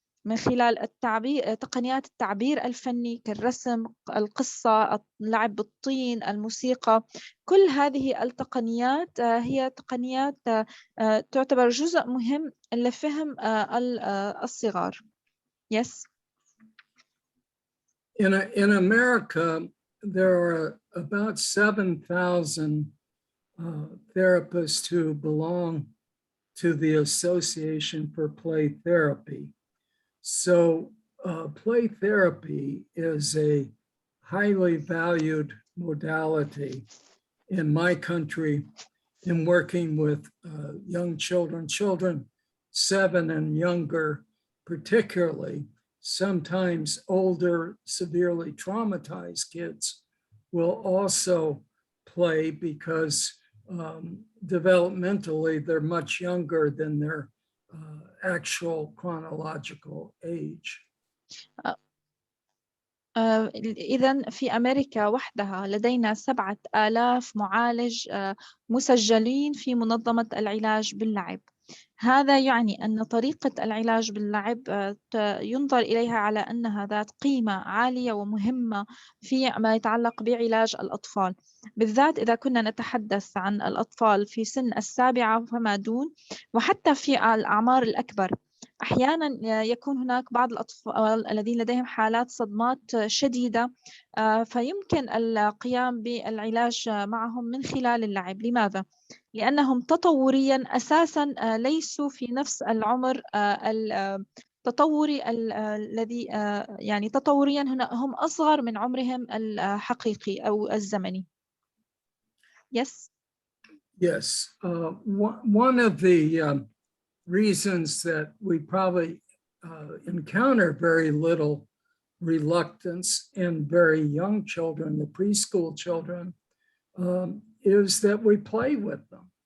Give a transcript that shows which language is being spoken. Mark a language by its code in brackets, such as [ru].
[ar] من خلال التعبير، تقنيات التعبير الفني كالرسم، القصة، اللعب بالطين، الموسيقى. كل هذه التقنيات هي تقنيات تعتبر جزء مهم لفهم الصغار. [en] Yes. In America, there are about 7,000 therapists who belong to the Association for Play Therapy. So play therapy is a highly valued modality in my country in working with young children 7 and younger, particularly. Sometimes older, severely traumatized kids will also play because developmentally they're much younger than their actual chronological age. [ar] إذن في أمريكا وحدها لدينا 7,000 معالج مسجلين في منظمة العلاج باللعب. هذا يعني أن طريقة العلاج باللعب ينظر إليها على أنها ذات قيمة عالية ومهمة في ما يتعلق بعلاج الأطفال، بالذات إذا كنا نتحدث عن الأطفال في سن 7 فما دون، وحتى في الأعمار الأكبر. أحيانا يكون هناك بعض الأطفال الذين لديهم حالات صدمات شديدة، فيمكن القيام بالعلاج معهم من خلال اللعب. لماذا؟ لأنهم تطوريا أساسا ليسوا في نفس العمر التطوري الذي يعني تطوريا هم أصغر من عمرهم الحقيقي أو الزمني. [en] Yes. Yes. One of the reasons that we probably encounter very little reluctance in very young children, the preschool children, is that we play with them.